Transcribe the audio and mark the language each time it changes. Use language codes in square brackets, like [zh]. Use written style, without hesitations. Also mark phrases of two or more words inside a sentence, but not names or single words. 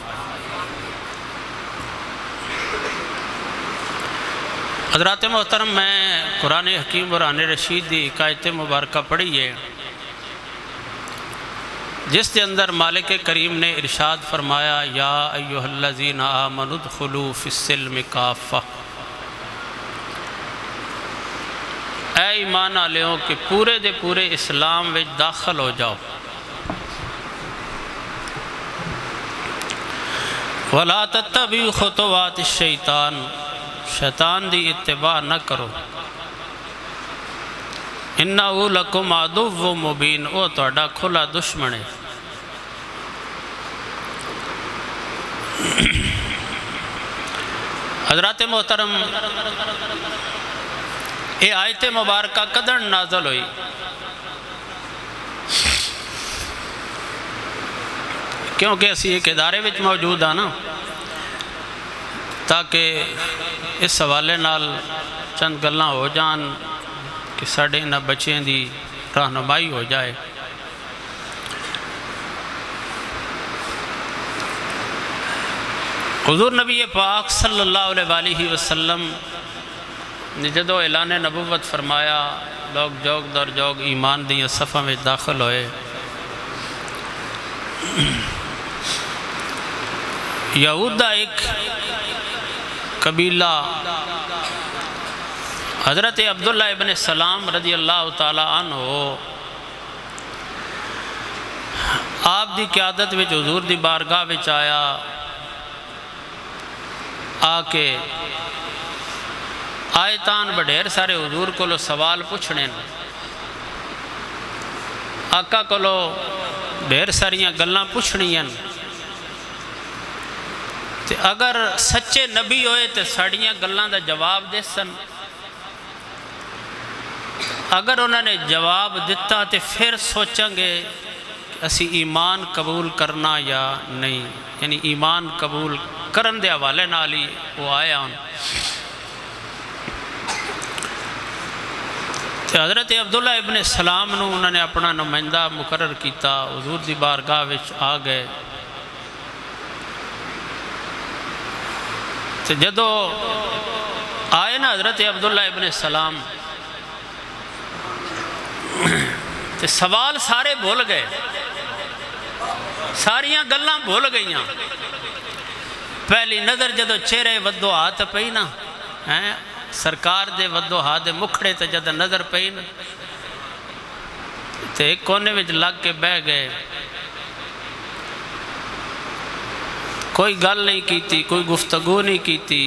[ur] حضرات محترم، میں قرآن حکیم قرآن رشید دی ایک آیت مبارکہ پڑھی ہے جس کے اندر مالک کریم نے ارشاد فرمایا، [ar] یا ایھا الذین آمنوا ادخلوا فی السلم کافہ، [pa] اے ایمان والےوں کہ پورے دے پورے اسلام وچ داخل ہو جاؤ۔ [ar] وَلَا تَتَّبِعُوا خُطُوَاتِ الشَّیطان، [pa] شیطان دی اتباع نہ کرو۔ [ar] اِنَّهُ لَكُمْ عَدُوٌّ مُبِینٌ، [pa] او تہاڈا کھلا دشمن ہے۔ [ur] حضرات محترم، یہ آیت مبارکہ کدڑ نازل ہوئی؟ [pa] کیونکہ اسی ایک ادارے وچ موجود ہاں نا، تاکہ اس حوالے نال چند گلاں ہو جان کہ ساڈے انہاں بچیاں دی رہنمائی ہو جائے۔ حضور نبی پاک [ar] صلی اللہ علیہ وسلم [pa] نے جدو اعلان نبوت فرمایا، لوگ جوگ در جوگ ایمان دیاں صفاں میں داخل ہوئے۔ یہود دا ایک قبیلہ حضرت عبداللہ ابن سلام [ar] رضی اللہ تعالیٰ عنہ [pa] آپ دی قیادت وچ حضور دی بارگاہ وچ آیا، آکے آیتان بڑھیر سارے حضور کو لو سوال پوچھنے، آقا کو لو ڈھیر ساریاں گلاں پوچھنیاں، تے اگر سچے نبی ہوئے تے ساڑیاں گلاں دا جواب دے سن، اگر انہوں نے جواب دیتا تے پھر سوچیں گے کہ اسی ایمان قبول کرنا یا نہیں، یعنی ایمان قبول کرن دے حوالے نال ہی وہ آیا ہوں۔ حضرت عبداللہ ابن سلام نو انہوں نے اپنا نمائندہ مقرر کیتا، حضور دی بارگاہ وچ آ گئے۔ جدو آئے نا حضرت عبداللہ ابن سلام، سوال سارے بھول گئے، ساریاں گلاں بھول گئیاں۔ پہلی نظر جدو چہرے ودو ہاتھ پئی نا، سرکار دے ودو ہاتھ دے مکھڑے تے جدو نظر پئی نا، تے ایک کونے وچ لگ کے بہ گئے، کوئی گل نہیں کیتی، کوئی گفتگو نہیں کیتی۔